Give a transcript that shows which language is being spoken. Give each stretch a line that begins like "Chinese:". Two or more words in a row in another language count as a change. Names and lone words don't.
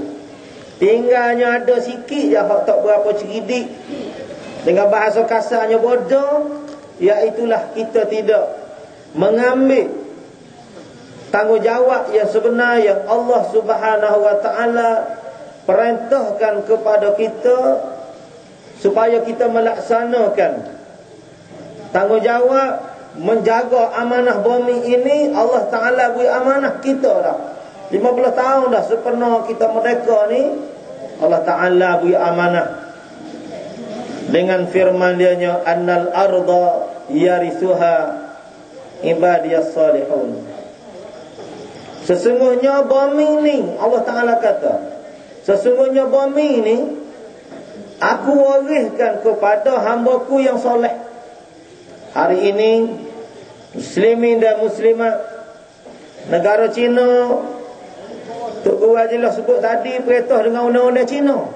Malay: Tinggalnya ada sikit je hak tak berapa cerdik, dengan bahasa kasarnya bodoh, iaitulah kita tidak mengambil tanggungjawab yang sebenar yang Allah
Arabic: سبحانه وتعالى
Malay: perintahkan kepada kita supaya kita melaksanakan. Tanggungjawab menjaga amanah bumi ini Allah Taala beri amanah kita dah. 15 tahun dah sepenuh kita merdeka ni, Allah Taala beri amanah dengan firman Dia-Nya,
Arabic: أن الأرض يرثها عبادي الصالحون.
Malay: Sesungguhnya bumi ni, Allah Taala kata, sesungguhnya bumi ni aku wariskan kepada hamba-Ku yang soleh. Hari ini muslimin dan muslimat negara China, Tok Guru Hajilah sebut tadi, perintah dengan undang-undang China.